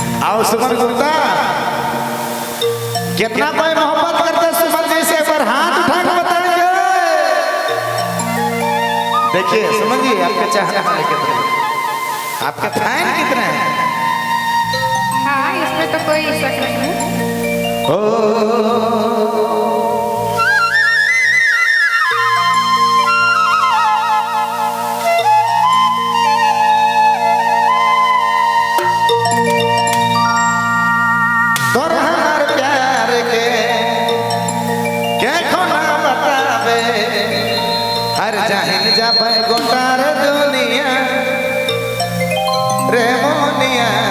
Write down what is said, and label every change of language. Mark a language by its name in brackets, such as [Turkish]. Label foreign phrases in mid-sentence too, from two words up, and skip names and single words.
[Hindi] आओ सुमन गुप्ता, कितना कोई मोहब्बत करते सुमन जी से, पर हाथ उठा के बताएंगे। देखिए सुमन जी, आपके चाहने वाले कितने, आपके फैन कितने हैं? हाँ, इसमें तो कोई शक नहीं है। [Sadri] तोर हमार प्यार के खोना बतावे, हर जाहिल जाबे गोटार दुनिया रे मोनिया।